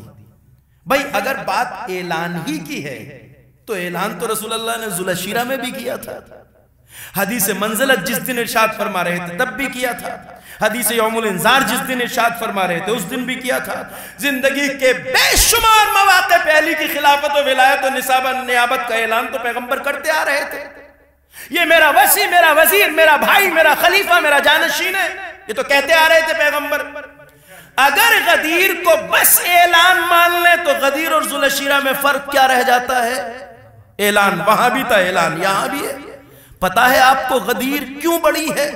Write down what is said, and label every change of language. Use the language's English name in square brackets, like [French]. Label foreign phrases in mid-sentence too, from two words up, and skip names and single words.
[Urdu] بھائی اگر بات اعلان ہی کی ہے تو اعلان تو رسول اللہ نے ذوالعشیرہ میں بھی کیا تھا، حدیث منزلت جس دن ارشاد فرما رہے تھے تب بھی کیا تھا، حدیث یوم الانذار جس دن ارشاد فرما رہے تھے اس دن بھی کیا تھا. زندگی کے بے شمار مواقع پہ علی کی خلافت و ولایت و نیابت کا اعلان تو پیغمبر کرتے آ رہے تھے. یہ میرا وسیع، میرا وزیر، میرا بھائی، میرا خلیفہ، میرا جانشین ہے، یہ تو کہتے آ رہے تھے پیغمبر. اگر غدیر کو بس اعلان مان لیں تو غدیر اور ذوالعشیرہ میں فرق کیا رہ جاتا ہے؟ اعلان وہاں بھی تھا، اعلان یہاں بھی ہے. پتا ہے آپ کو غدیر کیوں بڑی ہے؟